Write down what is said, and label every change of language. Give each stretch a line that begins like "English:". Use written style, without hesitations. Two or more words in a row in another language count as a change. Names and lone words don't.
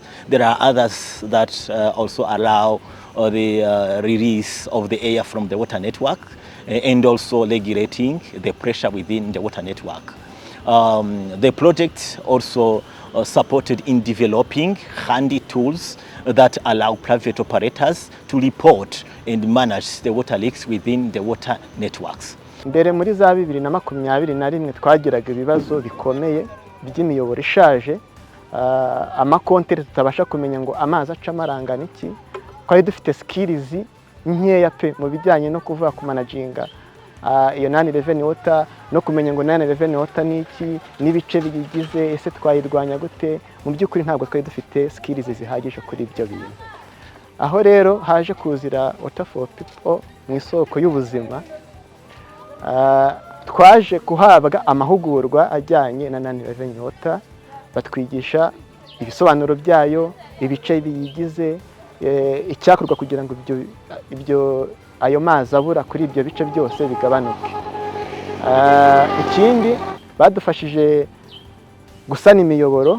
English: There are others that also allow the release of the air from the water network and also regulating the pressure within the water network. The project also supported in developing handy tools that allow private operators to report and manage the water leaks within the water networks.
Kinyarwanda: Mbere muri za 2021 twagiraga ibibazo bikomeye by'imiyoboro ishaje, amakontere tutabasha kumenya ngo amazi aca amarangana iki, twari dufite skills nkeya pe mu bijyanye no kuvuga ku managinga iyo
English: non-revenue water
Kinyarwanda: no kumenya ngo
English: non-revenue water
Kinyarwanda: ni iki n'ibice bigize, ese twayirwanya gute. Mu by'ukuri ntabwo twari dufite skills zihagije kuri ibyo bintu. Aho rero haje kuzira Water for People mu isoko y'ubuzima, twaje kuhabwa amahugurwa ajyanye na
English: non-revenue water,
Kinyarwanda: batwigisha ibisobanuro byayo, ibice biyigize, icyakorwa kugira ngo ibyo ayo mazi abura kuri ibyo bice byose bigabanuke. Ikindi badufashije gusana imiyoboro.